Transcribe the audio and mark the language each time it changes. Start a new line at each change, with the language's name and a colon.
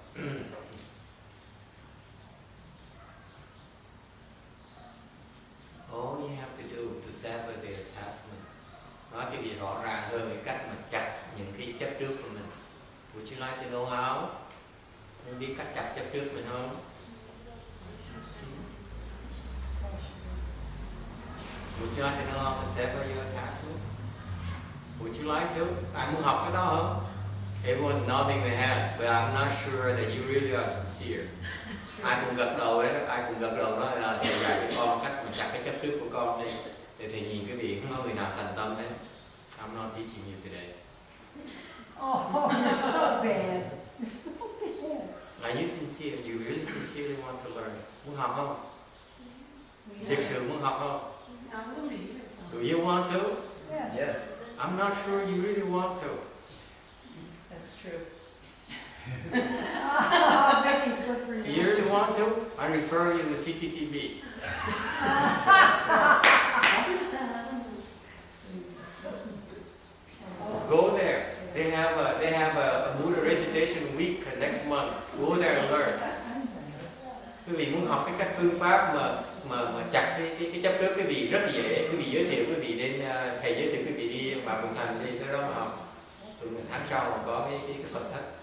English: All you have to do to sever the attachments.
Vietnamese: Nói cái gì rõ ràng hơn cái cách mà chặt những cái chấp trước của mình.
English: Would you like to know how?
Vietnamese: Nên biết cách chặt chấp trước mình không?
English: Would you like to know how to sever your attachment? Would you like to?
Vietnamese: Ai muốn học cái đó không?
English: Everyone nodding their heads, but I'm not sure that you really are sincere.
Vietnamese: Ai cũng gật đầu hết, ai cũng gật đầu nói là thầy dạy cho con cách mà chặt cái chấp trước của con đi. Để thầy nhìn cái vị không có người nào thành tâm hết.
English: I'm not teaching you today. Oh, you're so bad. You're so bad. Are you sincere? You really sincerely want to learn?
Vietnamese: Muốn học không? Thực sự muốn học không?
English: Do you want to? Yes. Yes. I'm not sure you really want to. That's true. Oh, making good for Do you. you really want to? I refer you to CCTV. Go there. They have a Buddha recitation week next month. Go there and learn.
Vietnamese: Quý vị muốn học cái cách phương pháp mà chặt cái chấp trước quý vị rất dễ. Quý vị giới thiệu quý vị đến thầy giới thiệu quý vị đi vào Bình Thành đi cái đó mà học. Từ tháng sau mà có cái Phật thất.